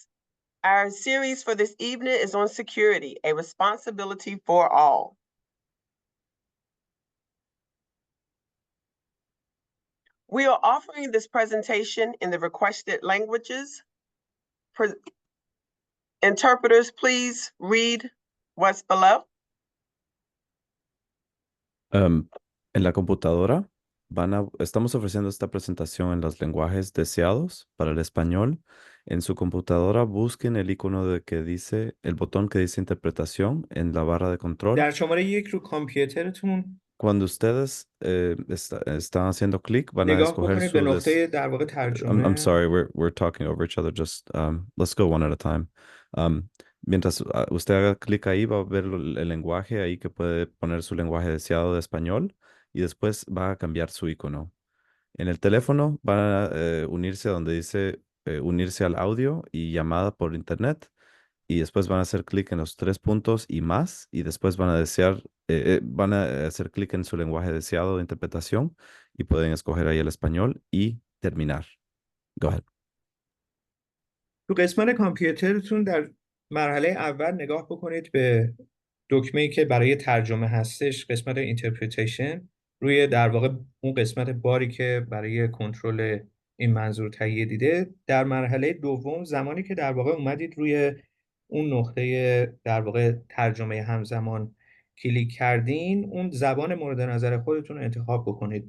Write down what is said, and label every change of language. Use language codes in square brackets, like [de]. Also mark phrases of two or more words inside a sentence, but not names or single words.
[en] Our series for this evening is on security, a responsibility for all. We are offering this presentation in the requested languages. Interpreters, please read what's below. [es] En la computadora estamos ofreciendo esta presentación en los lenguajes deseados para el español. En su computadora busquen el icono el botón que dice interpretación en la barra de control. [fa] در شماره 1 رو کامپیوترتون [es] Cuando ustedes están haciendo clic, van a [fa] نگاه [es] escoger [fa] بکنید به نقطه در واقع [en] I'm [fa] ترجمه. [en] sorry, we're talking over each other. Just let's go one at a time. [es] Mientras usted haga clic ahí, va a ver el lenguaje ahí que puede poner su lenguaje deseado de español y después va a cambiar su icono. En el teléfono van a unirse a donde dice unirse al audio y llamada por internet y después van a hacer clic en los 3 puntos y más y después van a van a hacer clic en su lenguaje deseado de interpretación y pueden escoger ahí el español y terminar. [en] Go ahead. [fa] تو قسمت کامپیوترتون در مرحله اول نگاه بکنید به دکمه‌ای که برای ترجمه هستش، قسمت اینترپریتیشن، روی در واقع اون قسمت باری که برای کنترل این منظور تهیه دیده. در مرحله دوم زمانی که در واقع اومدید روی اون نقطه در واقع ترجمه همزمان کلیک کردین، اون زبان مورد نظر خودتون رو انتخاب بکنید.